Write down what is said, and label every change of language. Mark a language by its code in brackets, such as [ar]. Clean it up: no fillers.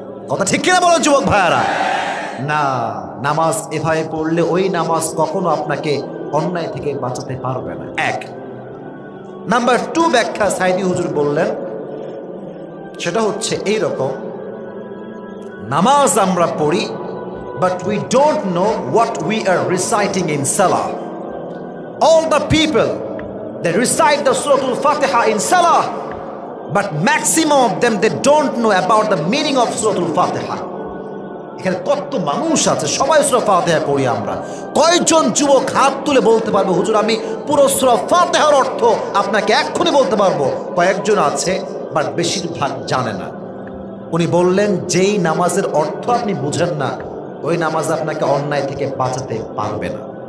[bn] কথা ঠিক কিনা বলেন যুবক ভাইয়ারা? না, নামাজ এভাবে পড়লে ওই নামাজ কখনো আপনাকে অন্যায় থেকে বাঁচাতে পারবে না। 1। নাম্বার 2 ব্যাখ্যা সাইদি হুজুর বললেন, সেটা হচ্ছে এইরকম, নামাজ আমরা পড়ি [en] but we don't know what we are reciting in salah. All the people they recite the Surah Al-Fatiha in salah, but maximum of them they don't know about the meaning of Surah Al-Fatiha. [bn] এখানে কত মানুষ আছে সবাই সূরা ফাতিহা পড়ি আমরা। কয়জন যুবক হাত তুলে বলতে পারবে হুজুর আমি পুরো সূরা ফাতিহার অর্থ আপনাকে এক্ষুনি বলতে পারবো? কয়েকজন আছে, বাট বেশিরভাগ জানে না। উনি বললেন যেই নামাজের অর্থ আপনি বুঝেন না, ওই নামাজ আপনাকে অন্যায় থেকে বাঁচাতে পারবে না।